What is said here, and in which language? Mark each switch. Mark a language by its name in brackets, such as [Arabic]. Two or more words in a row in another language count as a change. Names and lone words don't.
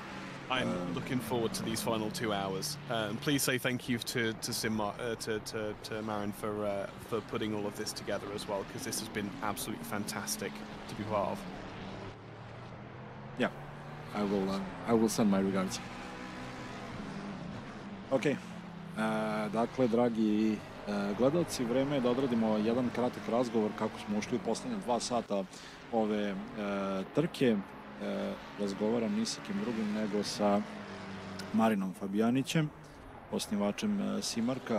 [English] I'm looking forward to these final 2 hours. And please say thank you to SIMmark, to Marin for putting all of this together as well, because this has been absolutely fantastic to be part of. Yeah, I will send my regards. [Serbian] Ok, dakle, dragi gledalci, vreme je da odradimo jedan kratak razgovor kako smo ušli u posljednje 2 sata ove trke. Razgovaram ni sa kim drugim nego sa Marinom Fabijanićem, osnivačem SIMmarka.